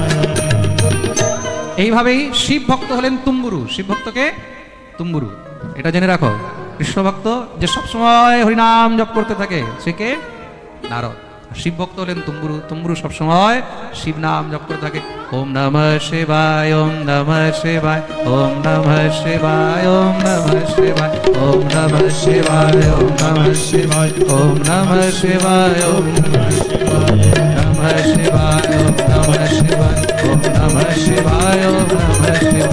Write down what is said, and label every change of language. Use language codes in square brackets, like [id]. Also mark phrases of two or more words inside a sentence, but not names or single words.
[bn] এইভাবেই শিব ভক্ত হলেন তুম্বুরু। শিব ভক্তকে তুম্বুরু। এটা জেনে রাখো, কৃষ্ণ ভক্ত যে সবসময় হরিনাম জপ করতে থাকে সে কে? নারদ। শিব ভক্ত হলেন তুম্বুরু। তুম্বুরু সবসময় শিব নাম জপ করে থাকে। [sa] ওম নমঃ শিবায়, ওম নমঃ শিবায়, ওম নমঃ শিবায়, ওম নমঃ শিবায়, ওম নমঃ শিবায়, ওম নমঃ শিবায়, ওম নমঃ শিবায়, ওম নমঃ শিবায়, ওম নমঃ শিবায়, ওম নমঃ শিবায়, ওম নমঃ শিবায়।